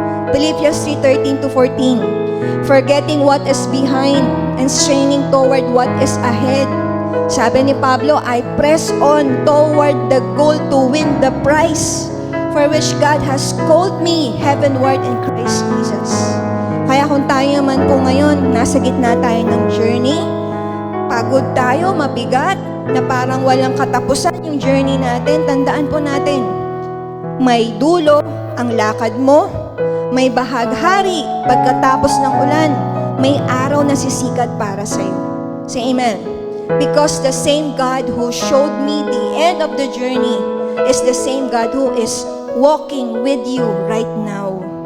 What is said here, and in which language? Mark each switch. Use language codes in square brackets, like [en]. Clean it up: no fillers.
[en] Philippians 3:13-14. Forgetting what is behind and straining toward what is ahead. [tl] Sabi ni Pablo, [en] I press on toward the goal to win the prize for which God has called me heavenward in Christ Jesus. [tl] Kaya kung tayo man po ngayon, nasa gitna tayo ng journey, pagod tayo, mabigat, na parang walang katapusan yung journey natin, tandaan po natin, may dulo ang lakad mo, may bahaghari pagkatapos ng ulan, may araw na sisikat para sa'yo. [en] Say amen. Because the same God who showed me the end of the journey is the same God who is walking with you right now.